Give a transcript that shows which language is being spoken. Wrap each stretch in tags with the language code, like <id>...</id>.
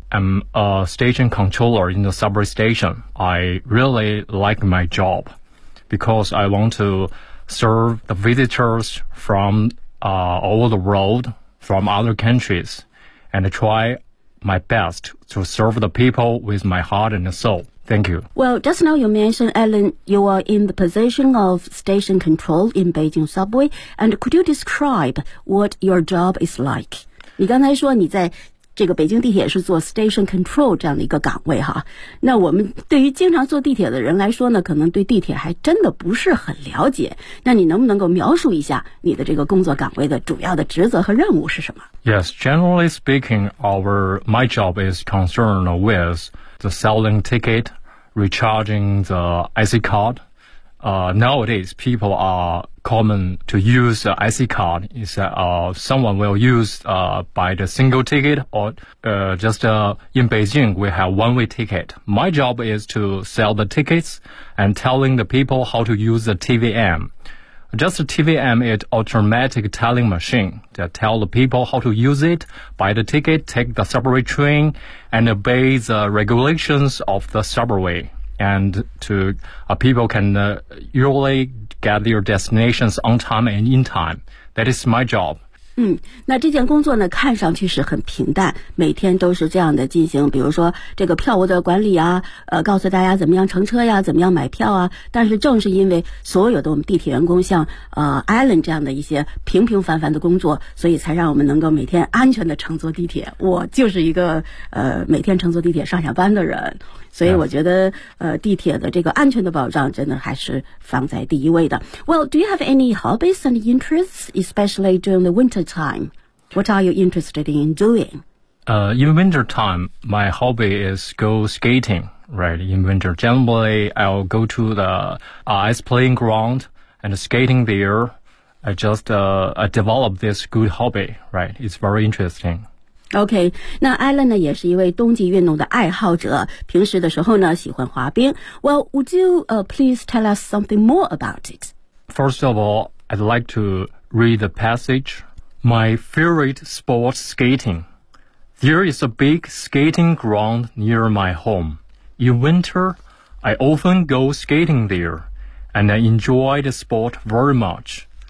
<en>I'm a station controller in the subway station. I really like my job because I want to serve the visitors from all the world, from other countries, and try my best to serve the people with my heart and soul. Thank you. Well, just now you mentioned, Alan, you are in the position of station control in Beijing subway, and could you describe what your job is like?</en> <zh>你刚才说你在这个北京地铁是做 station control 这样的一个岗位哈，那我们对于经常坐地铁的人来说呢，可能对地铁还真的不是很了解，那你能不能够描述一下你的这个工作岗位的主要的职责和任务是什么？</zh> <en>Yes, generally speaking, my job is concerned with the selling ticket, recharging the IC card. Nowadays, people are common to use the IC card. It's that someone will use buy the single ticket or in Beijing, we have one-way ticket. My job is to sell the tickets and telling the people how to use the TVM. Just the TVM is automatic telling machine that tell the people how to use it, buy the ticket, take the subway train, and obey the regulations of the subway. And to people can usually get their destinations on time and in time. That is my job.</en> <zh>那这件工作呢，看上去是很平淡，每天都是这样的进行，比如说这个票务的管理啊，告诉大家怎么样乘车呀，怎么样买票啊。但是正是因为所有的我们地铁员工像Alan 这样的一些平平凡凡的工作，所以才让我们能够每天安全的乘坐地铁。我就是一个每天乘坐地铁上下班的人。所以我觉得地铁的这个安全的保障真的还是放在第一位的。</zh> <en>Well, do you have any hobbies and interests, especially during the winter time? What are you interested in doing? In winter time, my hobby is go skating, right? In winter, generally, I'll go to the ice playing ground and skating there. I develop this good hobby, right? It's very interesting.</en> <zh>OK, 那 Alan 呢也是一位冬季运动的爱好者，平时的时候呢喜欢滑冰。</zh> <en>Well, would you please tell us something more about it? First of all, I'd like to read the passage. My favorite sport, skating. There is a big skating ground near my home. In winter, I often go skating there, and I enjoy the sport very much.</en>